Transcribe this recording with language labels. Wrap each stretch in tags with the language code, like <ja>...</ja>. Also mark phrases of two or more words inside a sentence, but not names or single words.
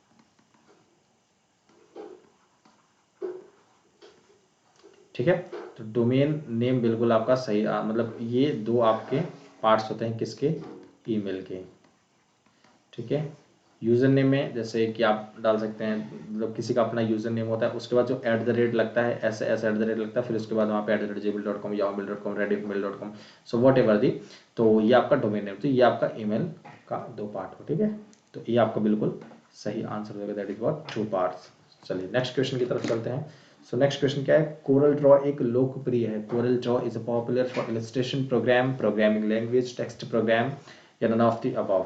<hi>ठीक है, तो</hi> <en>domain name</en> <hi>बिल्कुल आपका सही, मतलब ये 2 आपके पार्ट्स होते हैं किसके? ईमेल के। ठीक है,</hi> <en>user name</en> <hi>में जैसे कि आप डाल सकते हैं, मतलब किसी का अपना</hi> <en>user name</en> <hi>होता है, उसके बाद जो @ लगता है, ऐसे ऐसे @ लगता है, फिर उसके बाद वहाँ पे @gmail.com, yahoo.com, reddit.mail.com,</hi> <en>so what ever the.</en> <hi>तो ये आपका</hi> <en>domain name,</en> <hi>तो ये आपका ईमेल का 2 पार्ट हो। ठीक है, तो ये आपका बिल्कुल सही आंसर होगा,</hi> <en>that is what 2 parts.</en> <hi>चलिए</hi> <en>next question</en> <hi>की तरफ चलते हैं। सो</hi> <en>next question</en> <hi>क्या है? कोरल ड्रॉ एक लोकप्रिय है।</hi> <en>Corel Draw is a popular for illustration program, programming language, text program or none of the above.</en>